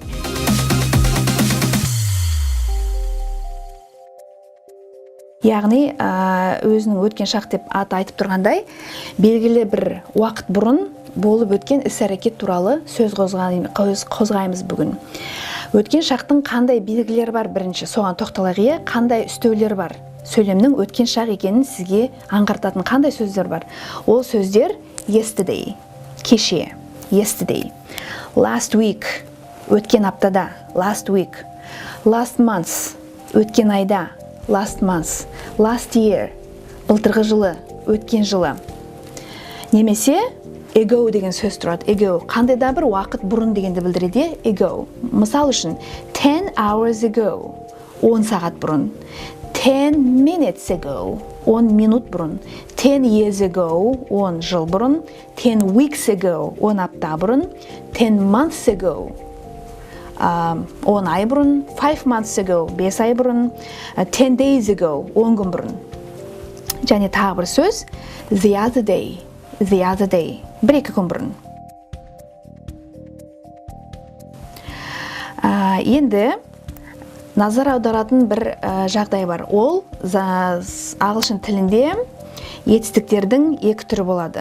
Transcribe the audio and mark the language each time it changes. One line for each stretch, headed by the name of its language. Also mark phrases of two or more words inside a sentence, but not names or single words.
Kazakh: Яғни өзінің өткен шақ деп аты айтып тұрғандай, белгілі бір уақыт бұрын болып өткен іс-әрекет туралы сөз қозғаймыз бүгін. Өткен шақтың қандай белгілері бар бірінші, соған тоқталайық. Қандай үстеулер бар? Сөйлемнің өткен шақ екенін сізге аңғартатын қандай сөздер бар? Ол сөздер yesterday, кеше,
English: yesterday. Last week,
Kazakh: өткен аптада,
English: last week. Last month,
Kazakh: өткен айда,
English: last month. Last year,
Kazakh: былтырғы жылы, өткен жылы. Немесе ago деген сөз тұрады. Ago, қандай да бір уақыт бұрын дегенді білдіреді. Ago. Мысал үшін,
English: 10 hours ago,
Kazakh: 10 сағат бұрын.
English: 10 minutes ago,
Kazakh: 10 минут бұрын.
English: 10 years ago,
Kazakh: 10 жыл бұрын.
English: 10 weeks ago,
Kazakh: 10 апта бұрын.
English: 10 months ago,
Kazakh: 10 ай бұрын.
English: 5 months ago,
Kazakh: 5 ай бұрын.
English: 10 days ago,
Kazakh: 10 күн бұрын. Және тағы бір сөз,
English: the other day,
Kazakh: бір-екі күн бұрын. Енді назар аударатын бір жағдай бар. Ол ағылшын тілінде етістіктердің екі түрі болады.